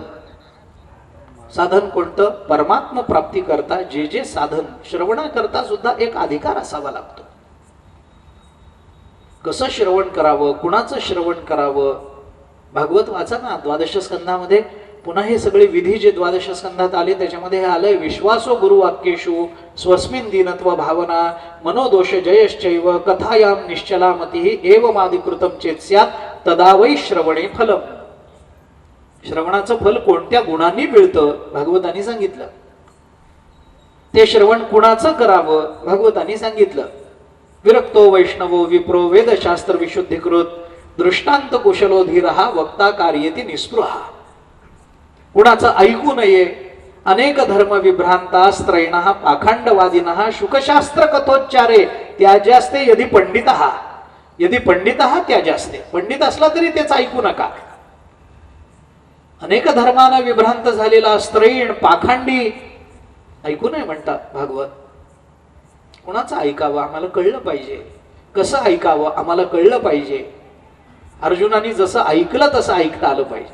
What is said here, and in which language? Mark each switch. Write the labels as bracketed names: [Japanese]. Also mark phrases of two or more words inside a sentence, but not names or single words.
[Marathi] साधन कोणतं, परमात्मा प्राप्ती करता जे साधन, श्रवणा करता सुद्धा एक अधिकार असावा लागतो. कसं श्रवण करावं, कुणाचं श्रवण करावं. भागवत वाचा ना, 12 स्कंधामध्ये पुन्हा हे सगळे विधी जे द्वादश स्कंधात आले त्याच्यामध्ये हे आलंय, [Sanskrit] विश्वासो गुरुवाक्येषु स्वस्मिन दीनत्व भावना मनोदोष जयश्चैव कथायाम निश्चला मती एवमादिकृतम चेत स्यात् तदा वै श्रवणे फलम. [Marathi] श्रवणाचं फल कोणत्या गुणांनी मिळतं भागवतांनी सांगितलं. ते श्रवण कुणाचं करावं भागवतांनी सांगितलं. [Sanskrit] विरक्तो वैष्णवो विप्रो वेदशास्त्र विशुद्धीकृत दृष्टांत कुशलो धीरहा वक्ता कार्येती निस्पृहा. [Marathi] कुणाचं ऐकू नये. [Sanskrit] अनेक धर्म विभ्रांता स्त्रैणः पाखंडवादिनः शुकशास्त्र कथोच्चारे त्याज्यास्ते यदि पंडितः. यदि पंडितः त्याज्यास्ते. [Marathi] पंडित असला तरी त्याच ऐकू नका. अनेक धर्मानं विभ्रांत झालेला स्त्रैण पाखंडी ऐकू नये म्हणतात भागवत. कुणाचं ऐकावं आम्हाला कळलं पाहिजे. कसं ऐकावं आम्हाला कळलं पाहिजे. अर्जुनाने जसं ऐकलं तसं ऐकता आलं पाहिजे.